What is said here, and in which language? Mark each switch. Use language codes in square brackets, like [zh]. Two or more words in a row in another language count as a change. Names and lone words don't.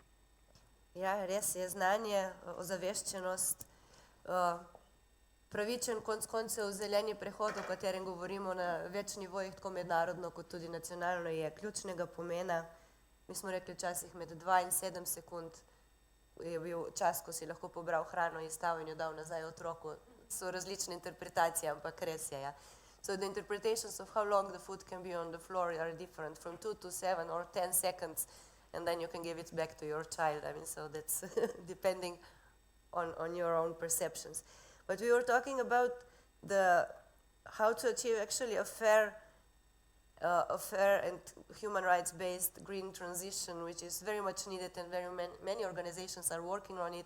[sl] Ja, res je, znanje, ozaveščenost, pravičen konc koncev zeleni prehod, o katerem govorimo na več nivojih, tako mednarodno kot tudi nacionalno, je ključnega pomena. Mi smo rekli včasih med 2 in 7 sekund je bil čas, ko si lahko pobral hrano iz stav in jo dal nazaj otroku. So različne interpretacije, ampak res je, ja. [en] So the interpretations of how long the food can be on the floor are different, from 2 to 7 or 10 seconds, and then you can give it back to your child. I mean, so that's depending on your own perceptions. But we were talking about how to achieve actually a fair a fair and human rights-based green transition, which is very much needed, and very many organizations are working on it.